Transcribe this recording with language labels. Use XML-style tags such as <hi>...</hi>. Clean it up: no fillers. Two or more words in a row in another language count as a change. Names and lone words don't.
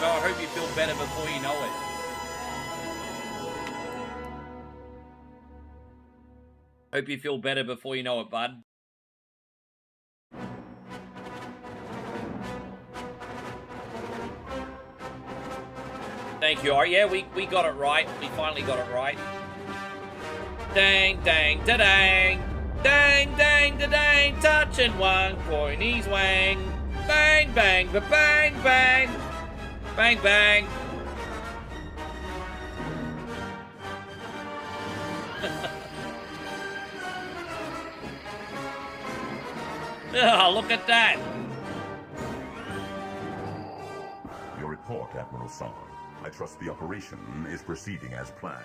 <en>I hope you feel better before you know it. Hope you feel better before you know it, bud. Thank you. Yeah, we got it right. We finally got it right. Dang, dang, da-dang. Dang, dang, da-dang. Touching one coiny's wang. Bang, bang, ba-bang, bang. Bang, bang. Oh, look at that. Your report, Admiral Song. I trust the operation is proceeding as planned.</en>